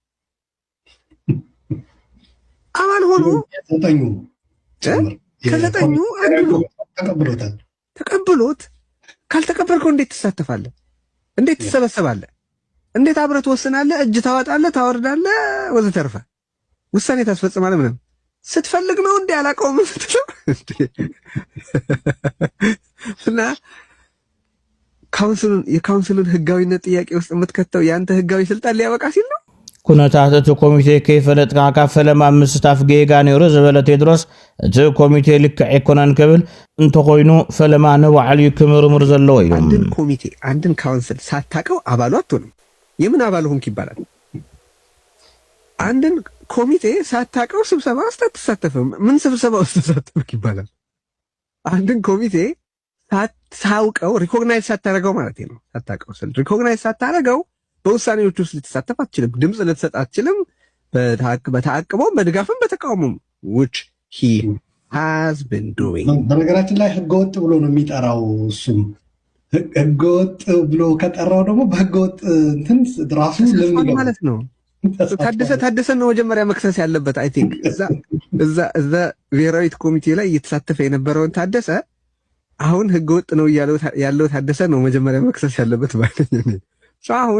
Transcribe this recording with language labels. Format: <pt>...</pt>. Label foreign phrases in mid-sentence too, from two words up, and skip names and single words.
<am>አባል ሆኖ ከዘጠኙ አንዱ ነው ተቀብሎት ካልተቀበልከው እንዴት ትሳተፋለህ እንዴት ትሰበሰባለህ እንዴት አብረህ ትወስናለህ እጅ ታወጣለህ ታወርዳለህ ወዘተርፈ ውሳኔ ታስፈጽማለህ ምንም ስትፈልግ ነው እንዴ አላቀውም ስትለው እና የካውንስሉን ህጋዊነት ጥያቄ ውስጥ የምትከተው ያንተ ህጋዊ ስልጣን ሊያበቃ ሲል ነው</am> <ti>ኩነታት እቲ ኮሚቴ ከይፈለጥካ ካፈለማ ምስታፍ ጌጋ ነይሩ ዝበለ ቴድሮስ እቲ ኮሚቴ ልክዕ ኣይኮነን ክብል እንተኮይኑ ፈለማ ንባዕሉ ክምርምር ዘለዎ እዩ</ti> <am>አንድን ካውንስል ሳታቀው አባሉ አትሆንም የምን አባል ሆንክ ይባላል አንድን ኮሚቴ ሳታቀው ስብሰባ ውስጥ አትሳተፍም ምን ስብሰባ ውስጥ ተሳተፍክ ይባላል አንድን ኮሚቴ ሳታውቀው ሪኮግናይዝ ሳታረገው ማለት ነው ሳታቀው ስል ሪኮግናይዝ ሳታረገው በውሳኔዎች ውስጥ ልትሳተፍ አትችልም ድምጽ ልትሰጥ አትችልም በተአቅቦ በድጋፍም በተቃውሞም</am> <en>which he has been doing</en> <am>በነገራችን ላይ ህገወጥ ብሎ ነው የሚጠራው እሱም ህገወጥ ብሎ ከጠራው ደግሞ በህገወጥ እንትን ራሱ ለምን ማለት ነው ታደሰ ነው መጀመሪያ መክሰስ ያለበት</am> <en>I think</en> <am>እዛ ብሔራዊ ኮሚቴ ላይ እየተሳተፈ የነበረውን ታደሰ አሁን ህገወጥ ነው ያለው ታደሰ ነው መጀመሪያ መክሰስ ያለበት ባይነኝ አሁን</am>